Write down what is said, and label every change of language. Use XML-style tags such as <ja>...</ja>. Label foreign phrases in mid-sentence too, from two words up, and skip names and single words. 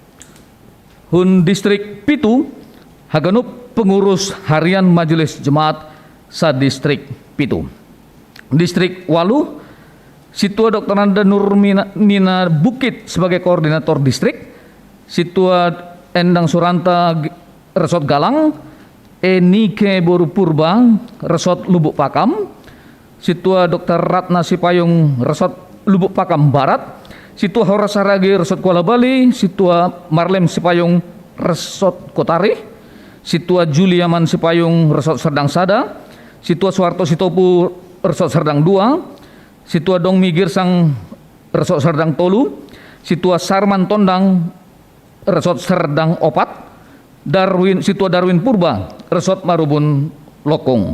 <bts>Hun Distrik Pitu, Haganup Pengurus Harian Majelis Jemaat Sadistrik Pitu. Distrik Walu, Situa Dr. Nanda Nurmina Bukit sebagai Koordinator Distrik, Situa Endang Suranta Resort Galang, Enike Boru Purba Resort Lubuk Pakam, Situa Dr. Ratna Sipayung Resort Lubuk Pakam Barat, Situa Hora Saragi Resort Kuala Bali, Situa Marlem Sipayung Resort Kotari, Situa Juliaman Sipayung Resort Serdang Sada, Situa Suharto Sitopu Resort Serdang 2, Situa Dongmi Girsang Resort Serdang Tolu, Situa Sarman Tondang Resort Serdang Opat, Situa Darwin Purba Resort Marubun Lokong.</bts>